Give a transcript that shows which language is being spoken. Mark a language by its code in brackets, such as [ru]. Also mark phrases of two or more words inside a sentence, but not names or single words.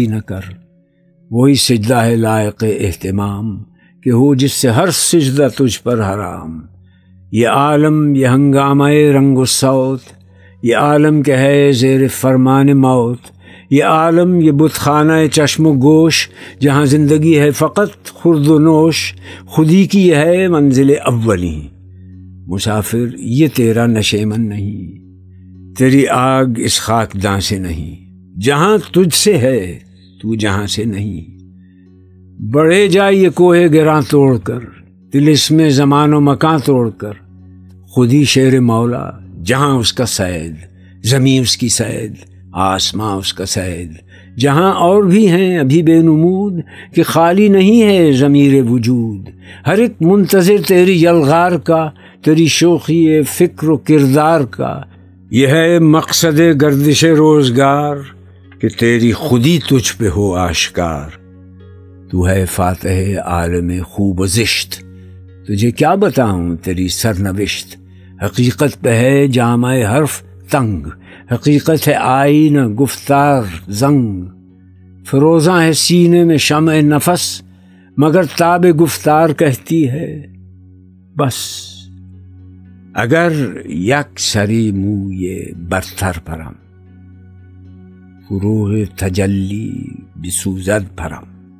[ur] نہ کر، وہی سجدہ ہے لائق اہتمام، کہ ہو جس سے ہر سجدہ تجھ پر حرام، یہ عالم یہ ہنگامہ رنگ و صوت، یہ عالم کہ ہے زیر فرمان موت، یہ عالم یہ بت خانہ چشم و گوش، جہاں زندگی ہے فقط خورد و نوش، خودی کی یہ ہے منزل اولی، مسافر یہ تیرا نشیمن نہیں، تیری آگ اس خاکداں سے نہیں، جہاں تجھ سے ہے تو جہاں سے نہیں، بڑھے جا یہ کوہ گراں توڑ کر، طلسم زمان و مکان توڑ کر، خودی شیر مولا جہاں اس کا سید، زمین اس کی سید، آسماں اس کا سید، جہاں اور بھی ہیں ابھی بے نمود کہ خالی نہیں ہے ضمیر وجود، ہر ایک منتظر تیری یلغار کا، تیری شوخی فکر و کردار کا۔ یہ ہے مقصد گردش روزگار کہ تیری خودی تجھ پہ ہو آشکار۔ تو ہے فاتح عالم خوب و زشت، تجھے کیا بتاؤں تیری سرنوشت۔ حقیقت پہ ہے جامع حرف تنگ، حقیقت ہے آئینہ گفتار زنگ۔ فروزاں ہے سینے میں شمع نفس، مگر تاب گفتار کہتی ہے بس۔ [fa] اگر یک سری موی برتر پرم، فروغ تجلی بسوزد پرم۔